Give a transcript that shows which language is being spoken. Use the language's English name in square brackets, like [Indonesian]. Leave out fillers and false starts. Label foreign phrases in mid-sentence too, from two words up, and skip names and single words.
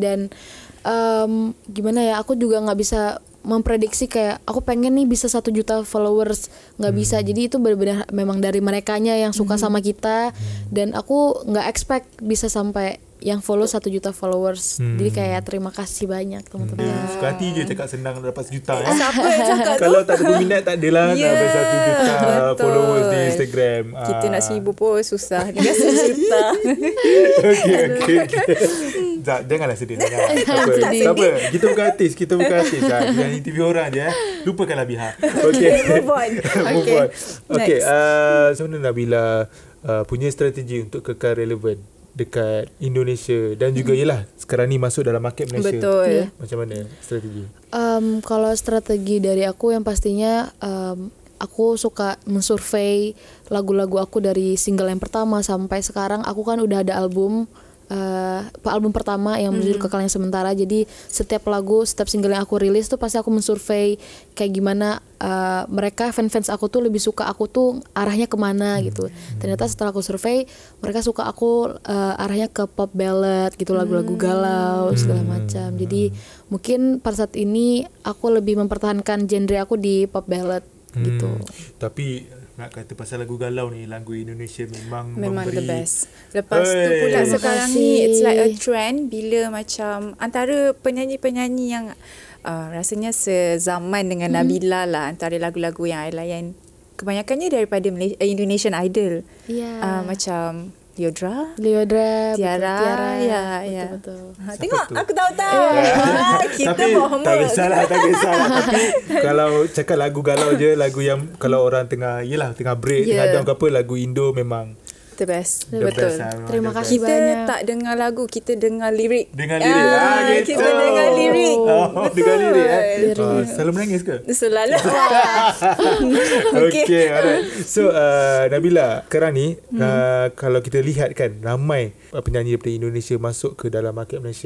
[Indonesian] Dan gimana ya, aku juga nggak bisa memprediksi kayak aku pengen nih bisa 1 juta followers, nggak bisa. Jadi itu benar-benar memang dari merekanya yang suka sama kita, dan aku nggak expect bisa sampai yang follow 1 juta followers. Jadi kayak terima kasih banyak teman-teman. [Malay] Suka hati je cakap senang dapat 1 juta. Siapa yang cakap tu? Kalau tak ada peminat tak adalah nak dapat 1 juta betul. followers di Instagram. Kita nak 1,000 pun susah. Dengan 1 juta. Okay. Janganlah sedih. Tak apa. Kita bukan artis. Kita jangan interview orang je. Lupakanlah Biha. Okay. [English] Move on. Move on. Okay. [Malay] Next. Sebenarnya Nabila punya strategi untuk kekal relevan dekat Indonesia dan juga ialah sekarang ni masuk dalam market Malaysia. Betul. Macam mana strategi? [Indonesian] Kalau strategi dari aku yang pastinya aku suka mensurvey lagu-lagu aku dari single yang pertama sampai sekarang. Aku kan udah ada album pertama yang berjudul Kekal yang Sementara. Jadi setiap lagu, setiap single yang aku rilis tuh pasti aku mensurvey kayak gimana mereka fans aku tuh lebih suka aku tuh arahnya kemana gitu. Ternyata setelah aku survei mereka suka aku arahnya ke [English] pop ballad [Indonesian] gitu, lagu-lagu galau segala macam. Jadi mungkin pada saat ini aku lebih mempertahankan genre aku di [English] pop ballad [Indonesian] gitu. [Malay] Tapi nak kata pasal lagu galau ni, lagu Indonesia memang the memberi best. Lepas tu pula sekarang ni [English] it's like a trend [Malay] bila macam antara penyanyi-penyanyi yang rasanya sezaman dengan Nabila lah, antara lagu-lagu yang I layan kebanyakannya daripada Indonesian Idol. Macam Leodra, Tiara. Ya. Betul. Tengok tu? Aku tahu. Kita bohong. Tak kisahlah. Tapi kalau cakap lagu galau je, lagu yang kalau orang tengah break, tengah down ke apa, lagu Indo memang [English] the best. [Malay] the Betul. best, Terima the kasih best. banyak. Kita tak dengar lagu, kita dengar lirik. Dengar lirik. Gitu. Kita dengar lirik. Dengar lirik. Selalu menangis ke? Selalu. [English] Okay, alright. [Malay] So Nabila, sekarang ni kalau kita lihat kan ramai penyanyi daripada Indonesia masuk ke dalam market Malaysia.